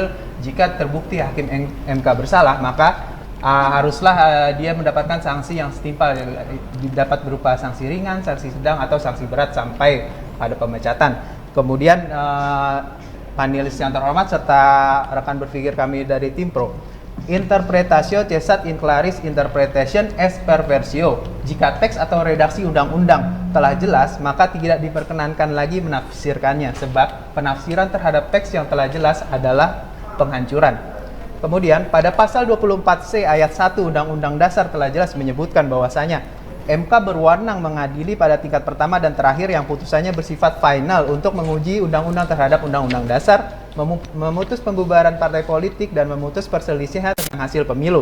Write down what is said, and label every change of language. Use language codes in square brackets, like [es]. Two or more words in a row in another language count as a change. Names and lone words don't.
[id] Jika terbukti hakim MK bersalah, maka haruslah dia mendapatkan sanksi yang setimpal, dapat berupa sanksi ringan, sanksi sedang, atau sanksi berat sampai pada pemecatan. Kemudian panelis yang terhormat serta rekan berpikir kami dari tim Pro, [la] interpretatio cesat in claris interpretation es perversio. [id] Jika teks atau redaksi undang-undang telah jelas, maka tidak diperkenankan lagi menafsirkannya, sebab penafsiran terhadap teks yang telah jelas adalah penghancuran. Kemudian pada pasal 24C ayat 1 Undang-Undang Dasar telah jelas menyebutkan bahwasanya MK berwenang mengadili pada tingkat pertama dan terakhir yang putusannya bersifat final untuk menguji undang-undang terhadap undang-undang dasar, memutus pembubaran partai politik, dan memutus perselisihan tentang hasil pemilu.